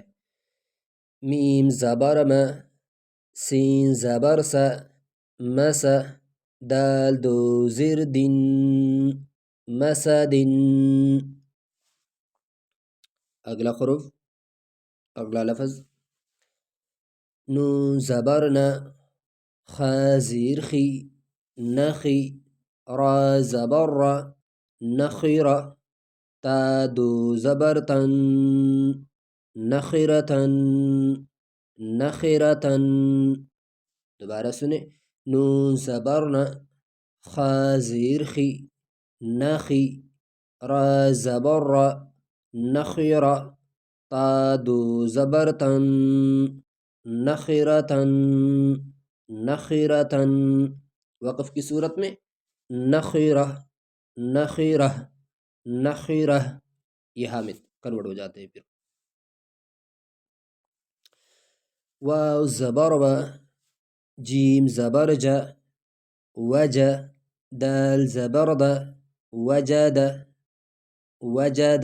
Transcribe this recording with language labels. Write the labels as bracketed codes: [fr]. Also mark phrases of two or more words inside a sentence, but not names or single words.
[ur] میم زبر م، سین زبر س، مس، دال دو زیر دن، مسد۔ اگلا حرف، اگلا لفظ نون زبر ن، خا زیر خی، نخی، را زبر را، نخر، تا دو زبر تن، نخرتن، نخرتن۔ دوبارہ سنیں، نون زبر ن، خا زیر خی، نخی، را زبر را، نخر، تا دو زبر تن، نخرتن، نخرتن۔ وقف کی صورت میں نخرہ، نخرہ، نخرہ۔ یہ حامد کنورٹ ہو جاتے ہیں پھر۔ واو زبر و، جیم زبر ج، وج، دال زبر د، وجد، وجد۔